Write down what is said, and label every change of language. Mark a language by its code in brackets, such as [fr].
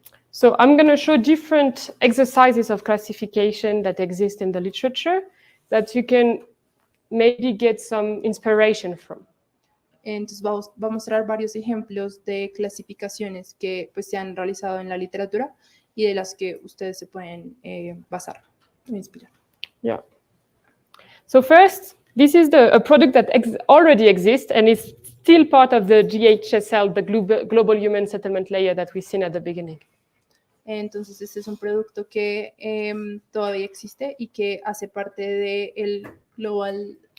[en] So I'm going to show different exercises of classification that exist in the literature that you can maybe get some inspiration from. [es] Entonces va a mostrar varios ejemplos de clasificaciones que pues, se han realizado en la literatura y de las que ustedes se pueden basar o inspirar. [en] Yeah. So first, this is a product that already exists and is still part of the GHSL, the Global Human Settlement Layer that we've seen at the beginning. [es] Entonces, este es un producto que todavía existe y que hace parte del Global...